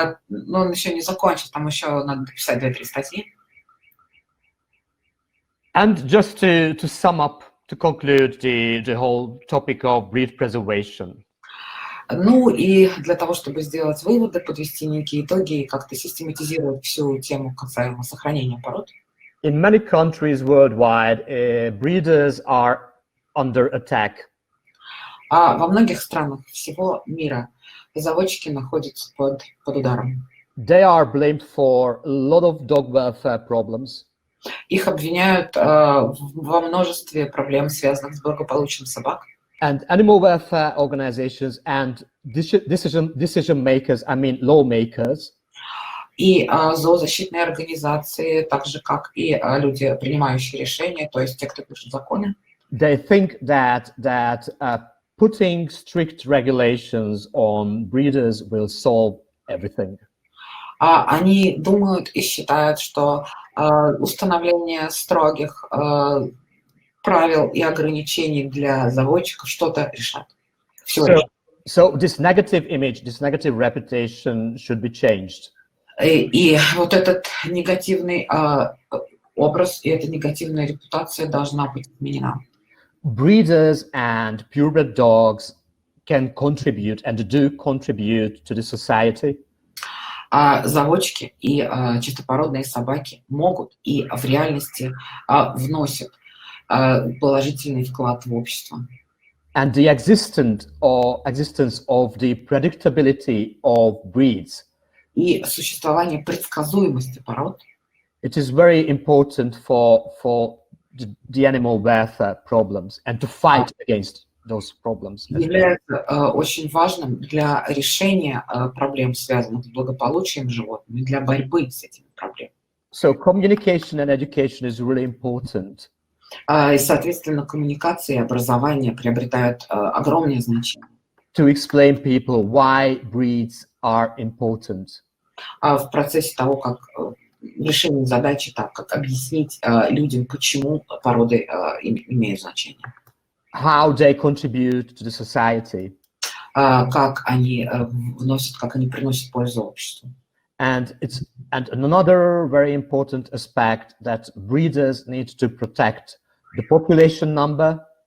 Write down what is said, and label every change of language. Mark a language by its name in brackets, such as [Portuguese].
[Russian] Но он еще не закончил, там еще надо дописать 2-3 статьи. [English] And just to sum up, to conclude the whole topic of breed preservation. [Russian] Ну и для того, чтобы сделать выводы, подвести некие итоги и как-то систематизировать всю тему касаемо сохранения пород. [English] In many countries worldwide, breeders are under attack. [Russian] Во многих странах всего мира заводчики находятся под ударом. [English] They are blamed for a lot of dog welfare problems. [Russian] Их обвиняют во множестве проблем, связанных с благополучием собак. [English] And animal welfare organizations and decision makers, I mean lawmakers. [Russian] И зоозащитные организации, так же как и люди, принимающие решения, то есть те, кто пишет законы. [English] They think that putting strict regulations on breeders will solve everything. [Russian] Они думают и считают, что установление строгих правил и ограничений для заводчиков что-то решат. [English] So this negative image, this negative reputation should be changed. [Russian] И вот этот негативный образ и эта негативная репутация должна быть изменена. [English] Breeders and purebred dogs can contribute and do contribute to the society. [Russian] Заводчики и чистопородные собаки могут и в реальности вносят положительный вклад в общество. [English] And the existence of the predictability of breeds. [Russian] И существование предсказуемости пород. [English] It is very important for the animal welfare problems and to fight against those problems. [Russian] Является очень важным для решения проблем, связанных с благополучием животных, и для борьбы с этими проблемами. [English] So communication and education is really important. [Russian] И, соответственно, коммуникация и образование приобретают огромное значение. [English] To explain people why breeds are important. [Russian] В процессе того, как решение задачи, так как объяснить людям, почему породы имеют значение. [English] How they contribute to the society. [Russian] Как они вносят, как они приносят пользу обществу. [English] And another very important aspect that breeders need to protect the population number.